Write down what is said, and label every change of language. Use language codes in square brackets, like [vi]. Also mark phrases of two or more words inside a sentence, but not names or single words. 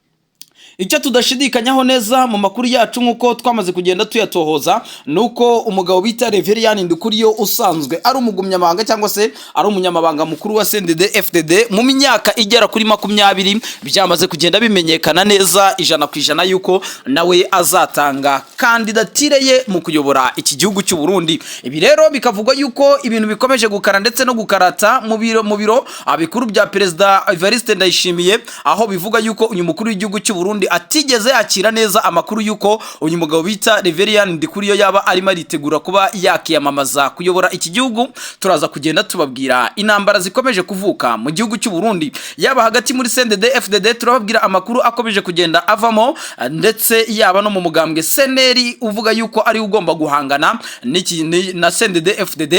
[rw] Icyo tudashidikanyaho neza mu makuru yacu nkuko twamaze kugenda tuyatohoza nuko umugabo bita Reverien Ndukuriyo usanzwe ari umugumyamabanga cyangwa se ari umunyamabanga mukuru wa CNDD FDD mu myaka igera kuri 20 byamaze kugenda bimenyekana neza 100% yuko nawe azatanga kandidatire ye mu kuyobora iki gihugu cy'u Burundi. Ibi rero bikavugwa yuko ibintu bikomeje gukara ndetse no gukarata mu biro abikuru bya Perezida Evariste Ndayishimiye aho bivuga yuko uyu mukuru w'igihugu cy'u Burundi atigeze yakira neza amakuru yuko uyu mugabo bita Reverien Ndukuriyo yaba arimo aritegura kuba yakiyamamaza kuyobora iki gihugu. Turaza kugenda tubabwira intambara zikomeje kuvuka mu gihugu cy'u Burundi yaba hagati muri CNDD FDD turababwira amakuru akomeje kugenda avamo ndetse yaba no mu mugambwe CNL uvuga yuko ari ugomba guhangana na CNDD FDD.